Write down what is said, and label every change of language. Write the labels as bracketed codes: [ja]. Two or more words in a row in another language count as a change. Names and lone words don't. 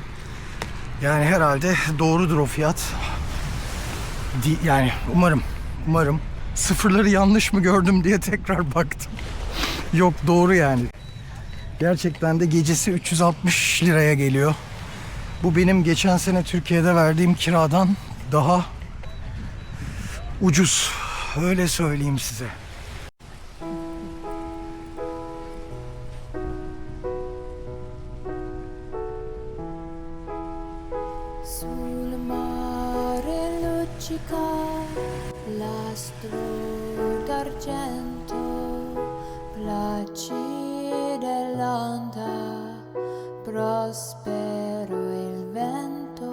[tr] Yani herhalde doğrudur o fiyat. Yani umarım sıfırları yanlış mı gördüm diye tekrar baktım. Yok doğru yani. Gerçekten de gecesi 360 liraya geliyor. Bu benim geçen sene Türkiye'de verdiğim kiradan daha ucuz. Öyle söyleyeyim size. [it] Sul mare luccica l'astro d'argento, placida l'onda, prospero il vento.